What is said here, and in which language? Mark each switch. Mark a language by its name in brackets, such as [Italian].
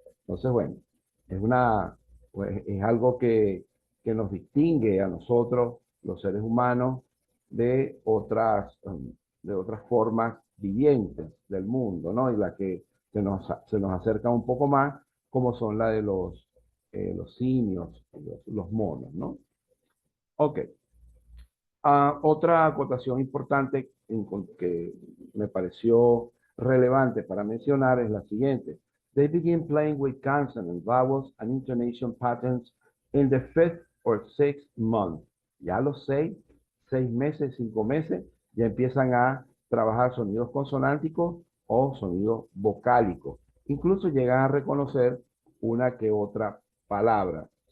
[Spanish] Entonces, bueno, es algo que nos distingue a nosotros, los seres humanos, de otras formas vivientes del mundo, ¿no? Y la que se nos acerca un poco más como son la de los simios, los monos, ¿no? Ok. Otra acotación importante que me pareció relevante para mencionar es la siguiente. [English] They begin playing with consonants, vowels, and intonation patterns in the fifth or sixth month. [Spanish] Ya a los 6 meses, 5 meses, ya empiezan a trabajar sonidos consonánticos o sonidos vocálicos. Incluso llegan a reconocer una que otra palabra.